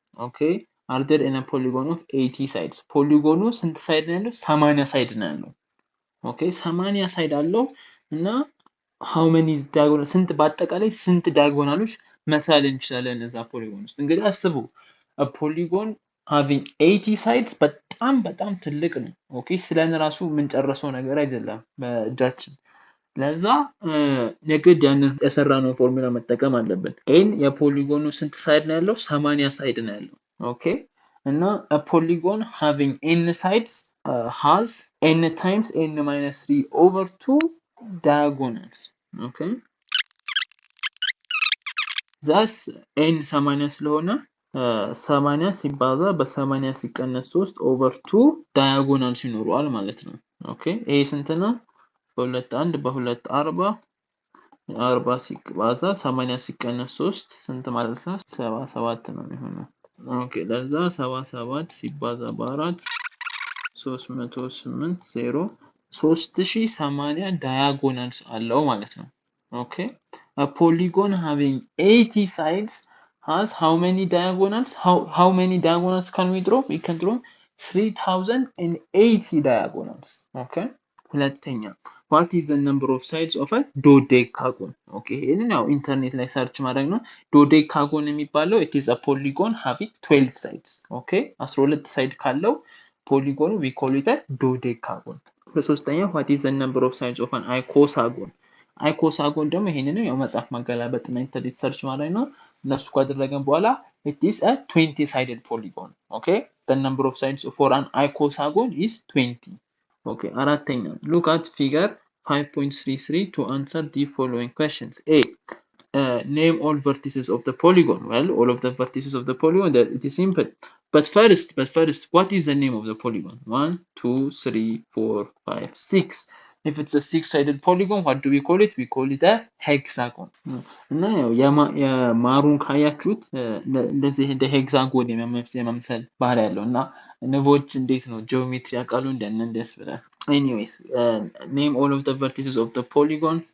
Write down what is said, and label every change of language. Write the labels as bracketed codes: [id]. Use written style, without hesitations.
[en] Okay, are there in a polygon of 80 sides? [am] Polygon ስንት ሳይድ ነው ያለው? 80 ሳይድ ነው ያለው። ኦኬ 80 ሳይድ አለው እና [en] how many diagonals [am] ስንት በአጠቃላይ ስንት ዳያጎናሎች መሳል እንችላለን እዛ ፖሊጎን ውስጥ? እንግዲህ አስቡ [en] a polygon having 80 sides [am] በጣም ትልቅ ነው። ኦኬ ስለነ ራሱ የምንጨርሰው ነገር አይደለም በእጃችን። ለዛ የግድ ያንን የሰራነው ፎርሙላ መጠቀም አለብን። ኤን የፖሊጎኑ ስንት ሳይድ ነው ያለው? 80 ሳይድ ነው ያለው። ኦኬ እና [en] a polygon having n sides has n times n-3 over 2 diagonals. [am] Okay, thus n 80 ስለሆነ 80 ሲባዛ በ80 ሲቀነስ 3 over 2 diagonals ይኖረዋል ማለት ነው። ኦኬ ይሄ ስንት ነው? በሁለት 1 በሁለት 40 40 ሲባዛ 80 ሲቀነስ 3 ስንት ማለት ነው? 77 ነው የሚሆነው። ኦኬ ለዛ 77 ሲባዛ በ4 308 0 3080 diagonals አለው ማለት ነው። ኦኬ [en] a polygon having 80 sides has how many diagonals? How many diagonals can we draw? We can draw 3080 diagonals. Okay. ሁለተኛ what is the number of sides of a dodecagon? [am] Okay ይሄንን ያው ኢንተርኔት ላይ ሰርች ማድረግ ነው። dodecagon የሚባለው [en] it is a polygon having 12 sides. Okay 12 [am] ሳይድ ካለው ፖሊጎን [en] we call it a dodecagon. በሶስተኛ what is the number of sides of an icosagon? [am] icosagon ደግሞ ይሄንን ያው መጽሐፍ ማገላበጥ እና ኢንተርኔት ሰርች ማድረግ ነው። እነሱ ካደረገን በኋላ [en] it is a 20 sided polygon. Okay the number of sides for an icosagon is 20. Okay, አራተኛ look at figure 5.33 to answer the following questions. A. Name all vertices of the polygon. Well, all of the vertices of the polygon, that it is simple. But first, what is the name of the polygon? 1, 2, 3, 4, 5, 6. If it's a six-sided polygon, what do we call it? We call it a hexagon. [am] እና ያው የማሩን ካያችሁት እንደዚህ እንደ ሄክሳጎን የመምሰል ባህሪ ያለው እና ንቦች እንዴት ነው ጂኦሜትሪ ያውቃሉ እንደነንደስ ብለን [en] anyways name all of the vertices of the polygon.